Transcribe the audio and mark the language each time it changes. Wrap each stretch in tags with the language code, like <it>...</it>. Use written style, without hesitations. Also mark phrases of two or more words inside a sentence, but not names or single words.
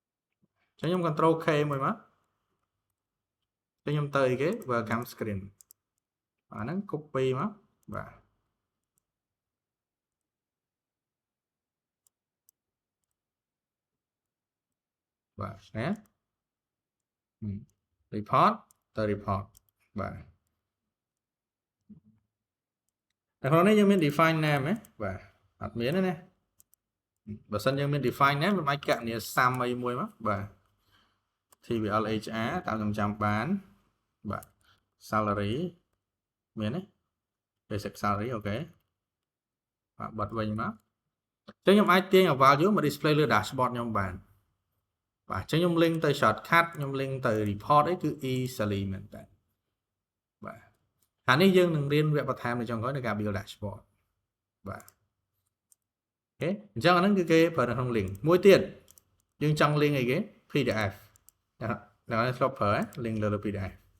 <km>អញ្ចឹងខ្ញុំ</km> <en>control K</en> <km>មួយមកអញ្ចឹងខ្ញុំទៅអីគេ</km> <en>welcome screen</en> <km>អាហ្នឹង copy មកបាទបាទណា report ទៅ report បាទតែក្នុងនេះយើងមាន</km> <en>define name</en> <km>ហ៎បាទអត់មានទេ ណាបើសិនយើងមាន</km> <en>define name</en> <km>វាអាចកណនីសាមអីមួយមកបាទ TVL HR តាមខ្ញុំចាំបានបាទ salary មានទេ</km> <en>basic salary</en> <km>អូខេបាទបិទវិញមកអញ្ចឹងខ្ញុំអាចទាញ value មក display លើ dashboard ខ្ញុំបានបាទអញ្ចឹងខ្ញុំ link ទៅ shortcut ខ្ញុំ link ទៅ report អីគឺ easily មែនតើបាទអានេះយើងនឹងរៀនវគ្គបន្ថែមនៅចុងក្រោយនៃការ</km> <en>build dashboard</en> <km>បាទអូខេអញ្ចឹងអាហ្នឹងគឺគេប្រើនៅក្នុង link មួយទៀតយើងចង់ link អីគេ PDF ដល់ធ្លាប់ប្រើ link លើ PDF</km>